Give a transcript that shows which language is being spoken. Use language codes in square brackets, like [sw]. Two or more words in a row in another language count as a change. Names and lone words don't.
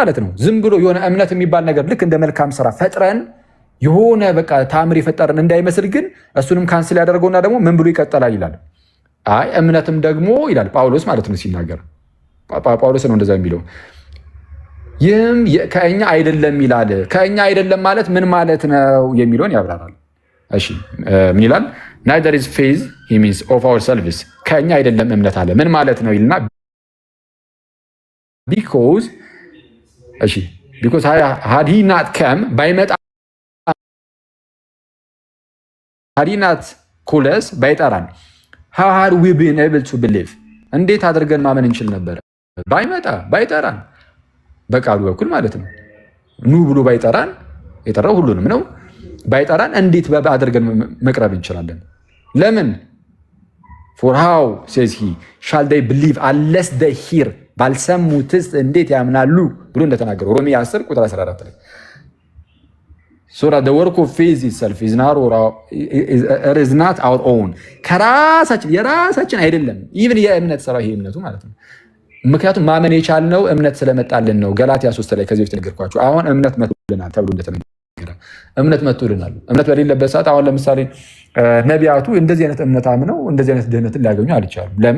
[am] ማለት ነው ዝም ብሎ የሆነ እምነት የሚባል ነገር ልክ እንደ መልካም ስራ ፈጥረን የሆነ በቃ ታምር የፈጠረን እንዳይመስል ግን እሱንም ካንስል ያደርገውና ደግሞ ምን ብሎ ይቀጥላል ይላል። አይ እምነትም ደግሞ ይላል ጳውሎስ ማለት ነው ሲናገር ጳውሎስ ነው እንደዛ የሚለው። ይህም ከእኛ አይደለም ይላል። ከእኛ አይደለም ማለት ምን ማለት ነው የሚለውን ያብራራል። እሺ ምን ይላል? [en] neither is faith he means of ourselves [am] ከእኛ አይደለም እምነት አለ ምን ማለት ነው ይልና [en] because had he not come ባይመጣ had he not called us ባይጠራን how had we been able to believe [am] እንዴት አድርገን ማመን እንችል ነበር? ባይጠራን በቃሉ በኩል ማለት ነው። ኑ ብሎ ባይጠራን የጠራው ሁሉንም ነው። ባይጠራን እንዴት አድርገን መቅረብ እንችላለን? ለምን? [en] for how says he shall they believe unless they hear [am] ባልሰሙትስ እንዴት ያምናሉ ብሎ እንደተናገረው ሮሜ 10 ቁጥር 14 ላይ [en] so that the work of faith itself is not our own [am] የራሳችን አይደለም። ኢቭን የእምነት ስራ ይሄ እምነቱ ማለት ነው። ምክንያቱም ማመን የቻልነው እምነት ስለመጣልን ነው። ገላትያ 3 ላይ ከዚህ በፊት ነገርኳችሁ። አሁን እምነት መጥቶልናል ተብሎ እንደተነገረ እምነት መጥቶልናል። እምነት በሌለበት ሰዓት አሁን ለምሳሌ ነቢያቱ እንደዚህ አይነት እምነት አምነው እንደዚህ አይነት ድህነትን ሊያገኙ አልቻሉም። ለምን?